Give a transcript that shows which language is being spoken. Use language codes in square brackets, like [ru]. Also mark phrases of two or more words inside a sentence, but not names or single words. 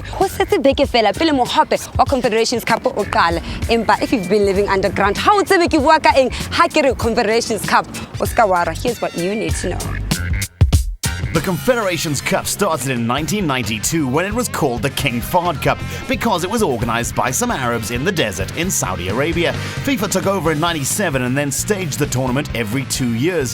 [st] Ho setse beke fela pele mohope wa Confederations Cup o qala. Empa [en] if you've been living underground, [st] how tsebe ke bua ka eng ha ke re Confederations Cup? [en] Oscar Wara, here's what you need to know. The Confederations Cup started in 1992 when it was called the King Fahd Cup because it was organized by some Arabs in the desert in Saudi Arabia. FIFA took over in 97 and then staged the tournament every 2 years.